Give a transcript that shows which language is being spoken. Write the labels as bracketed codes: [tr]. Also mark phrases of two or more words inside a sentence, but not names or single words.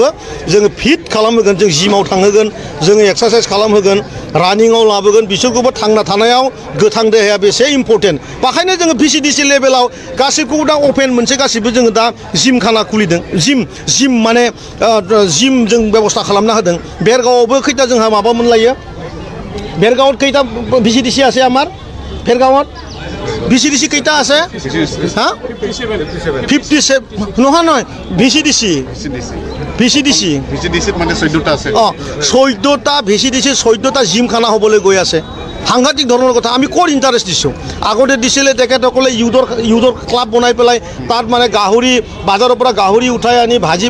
[brx] जोङो फिट खालामहोगोन जों जिमाव थांहोगोन जोङो एक्सारसाइज खालामहोगोन रानिंआव लाबोगोन बिसोरखौबो थांना थानायाव गोथां देहाया बेसे इम्पर्टेन्ट बेखायनो जोङो VCDC लेभेलाव गासैखौबो दा अपेन मोनसे गासैबो जोङो दा जिमखाना खुलिदों जिम माने जिम जों बेबस्था खालामना होदों बेरगावआवबो खैथा जोंहा माबा मोनलायो बेरगावआव खैथा VCDC [as] আছে আমার [brx] बेरगावआव VCDC [as] কেইটা আছে হ্যাঁ 57 নহয় VCDC মানে 14টা আছে 14টা VCDC 14টা জিমখানা হ'বলৈ গৈ আছে সাংঘাতিক ধৰণৰ কথা আমি ক'ত ইণ্টাৰেষ্ট দিছোঁ আগতে দিছিলে তেখেতসকলে [en] youth club [as] বনাই পেলাই তাত মানে গাহৰি বাজাৰৰ পৰা গাহৰি উঠাই আনি ভাজি